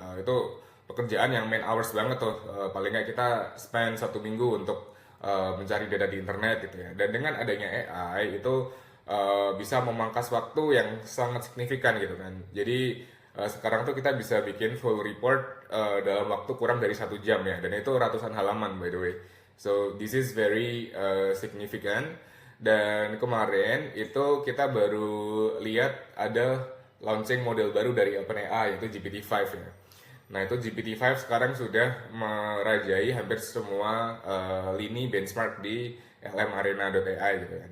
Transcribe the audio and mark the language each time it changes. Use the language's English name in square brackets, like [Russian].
[Indonesian] Itu pekerjaan yang main hours banget tuh. Paling nggak kita spend 1 minggu untuk mencari data di internet gitu ya. Dan dengan adanya AI itu bisa memangkas waktu yang sangat signifikan gitu kan. Jadi sekarang tuh kita bisa bikin full report dalam waktu kurang dari 1 jam ya. Dan itu ratusan halaman by the way. [English] So this is very significant. [Indonesian] Dan kemarin itu kita baru lihat ada launching model baru dari OpenAI yaitu GPT-5 ya. Nah itu GPT-5 sekarang sudah merajai hampir semua lini benchmark di lmarena.ai gitu ya.